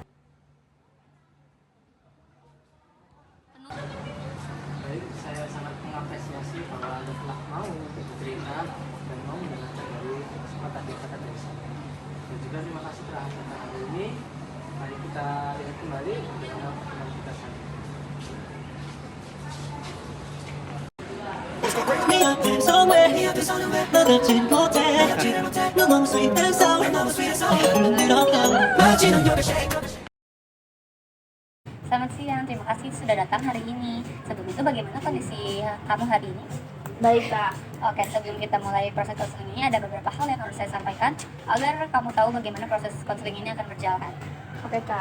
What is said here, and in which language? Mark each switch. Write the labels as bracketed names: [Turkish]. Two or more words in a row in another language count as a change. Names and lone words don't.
[Indonesian] Baik, saya sangat mengapresiasi bahwa Anda telah mau untuk bercerita dan mau mendengarkan dari kesempatan kata dari saya. Dan juga terima kasih telah datang hari ini. Mari kita lihat kembali bagaimana pertemuan kita saat ini. [Korean] 네 앞에 somewhere 나가지 못해 너 너무 [English] sweet and sour [Korean] 흘러가 마지막 여기 [Indonesian] Selamat siang, terima kasih sudah datang hari ini. Sebelum itu bagaimana kondisi kamu hari ini? Baik, Kak. Oke, sebelum kita mulai proses konseling ini ada beberapa hal yang harus saya sampaikan agar kamu tahu bagaimana proses konseling ini akan berjalan. Oke, Kak.